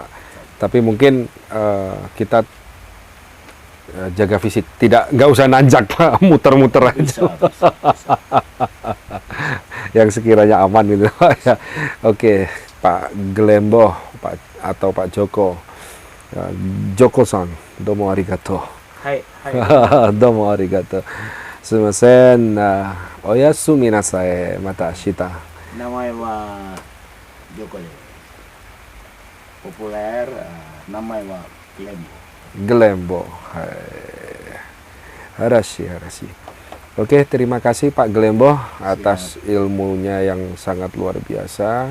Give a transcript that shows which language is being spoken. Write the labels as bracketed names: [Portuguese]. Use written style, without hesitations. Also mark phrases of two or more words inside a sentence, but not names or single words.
[Indonesian] Tapi mungkin kita jaga fisik, nggak usah nanjak Pak, muter-muter aja. Bisa. Yang sekiranya aman gitu Pak ya. Oke, Pak Glemboh, Pak atau Pak Joko. [Japanese] Joko-san, どうもありがとう. Hai. どうもありがとう。すみません、おやすみなさい、また明日. [Indonesian] Namanya Joko ya. Populer, namanya Glembo. Glembo. Harashi. Oke, terima kasih Pak Glembo atas ilmunya yang sangat luar biasa.